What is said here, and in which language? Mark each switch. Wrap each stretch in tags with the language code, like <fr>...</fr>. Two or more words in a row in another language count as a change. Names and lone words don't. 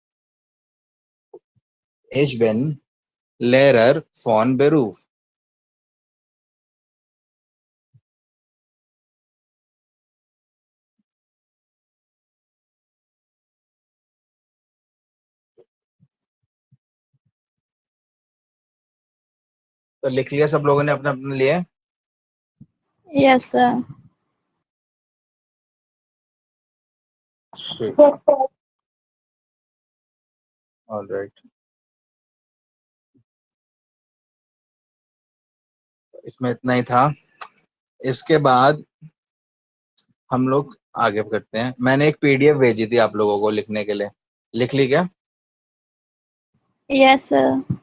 <de>Ich bin Lehrer von Beruf.</de> <hi>तो लिख लिया सब लोगों ने अपने अपने लिए.</hi> <en>Yes, sir. All right.</en> <hi>इसमें इतना ही था. इसके बाद हम लोग आगे करते हैं. मैंने एक पीडीएफ भेजी थी आप लोगों को लिखने के लिए. लिख ली क्या?</hi> <en>Yes, sir.</en>